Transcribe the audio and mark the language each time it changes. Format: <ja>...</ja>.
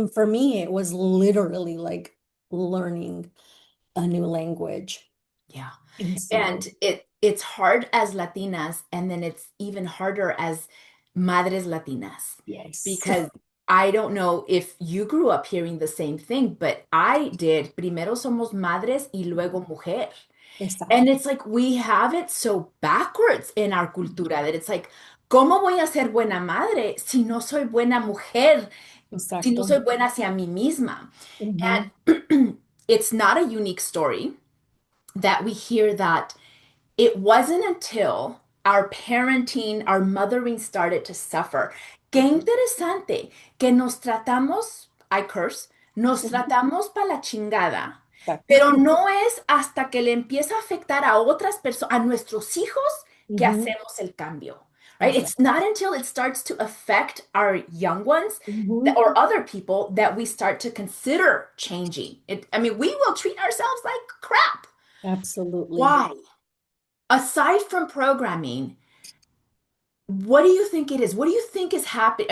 <en>for me, it was literally like learning a new language. Yeah. And And so, it's hard as Latinas, and then it's even harder as</en> <es>madres Latinas</es> <en>yes. because I don't know if you grew up hearing the same thing, but I did.</en> <es>Primero somos madres y luego mujer.</es> <en>And it's like we have it so backwards in our</en> <es>cultura</es> <en>that it's like,</en> <es>¿cómo voy a ser buena madre si no soy buena mujer, si no Exacto. soy buena hacia mí misma? Mhm.</es> <en>And it's not a unique story that we hear that it wasn't until our parenting, our mothering started to suffer.</en> <es>Qué interesante que nos tratamos,</es> <en>I curse,</en> <es>nos Mhm. tratamos para la chingada, pero Exacto. no es hasta que le empieza a afectar a otras personas, a nuestros hijos, que Mhm. hacemos el cambio.</es> <en>Right? It's</en> <es>Exacto.</es> <en>not until it starts to affect our young ones Mhm. or other people that we start to consider changing. I mean, we will treat ourselves like crap. Absolutely. Why? Aside from programming, what do you think it is? What do you think is happening?</en>